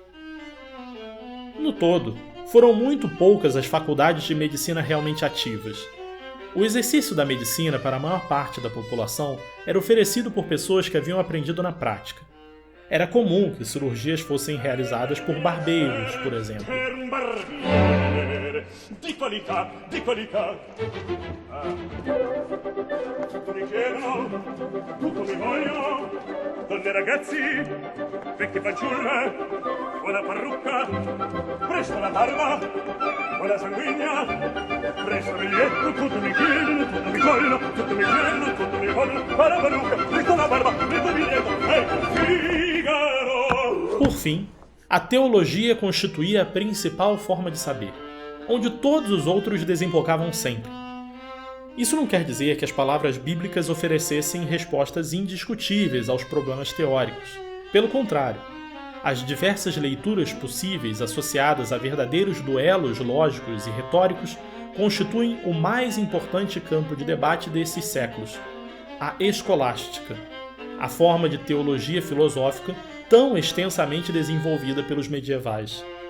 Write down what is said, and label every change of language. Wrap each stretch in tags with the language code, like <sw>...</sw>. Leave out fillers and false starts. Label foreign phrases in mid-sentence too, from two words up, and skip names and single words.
<pt>No todo, foram muito poucas as faculdades de medicina realmente ativas. O exercício da medicina para a maior parte da população era oferecido por pessoas que haviam aprendido na prática. Era comum que cirurgias fossem realizadas por barbeiros, por exemplo.</pt> <it>Di qualità, di qualità. Tutto mi chiedono, tutto mi vogliono, donne e ragazzi, vecchie fanciulle, buona parrucca, presto la barba, buona sanguigna, presto biglietto, tutto mi chiedono, tutto mi vogliono, tutto mi chiedono, tutto mi vogliono, buona parrucca, presto la barba, presto biglietto, Figaro.</it> <pt>Por fim, a teologia constituía a principal forma de saber, onde todos os outros desembocavam sempre. Isso não quer dizer que as palavras bíblicas oferecessem respostas indiscutíveis aos problemas teóricos. Pelo contrário, as diversas leituras possíveis associadas a verdadeiros duelos lógicos e retóricos constituem o mais importante campo de debate desses séculos, a escolástica, a forma de teologia filosófica tão extensamente desenvolvida pelos medievais.</pt>